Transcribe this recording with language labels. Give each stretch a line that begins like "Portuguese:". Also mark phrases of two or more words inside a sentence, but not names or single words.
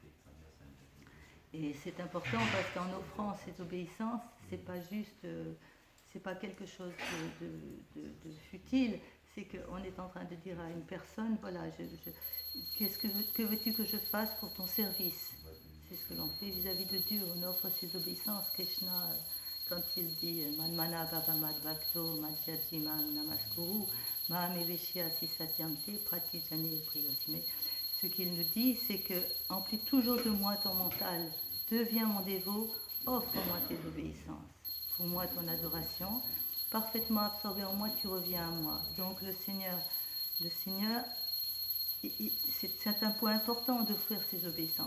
French: Et c'est important parce qu'en offrant cette obéissance, c'est pas juste, c'est pas quelque chose de futile, c'est qu'on est en train de dire à une personne, voilà, que veux-tu que je fasse pour ton service? C'est ce que l'on fait vis-à-vis de Dieu, on offre ses obéissances.
Sanskrit: Krishna,
French: quand il dit
Sanskrit: Manmana Bhavamad Bhakto Madhyajimam Namaskuru Mahameveshyasi Satyamte Pratijane Priyosime.
French: Ce qu'il nous dit, c'est que emplis toujours de moi ton mental, deviens mon dévot, offre-moi tes obéissances, fous-moi ton adoration, parfaitement absorbé en moi, tu reviens à moi. Donc le Seigneur, c'est un point important d'offrir ses obéissances.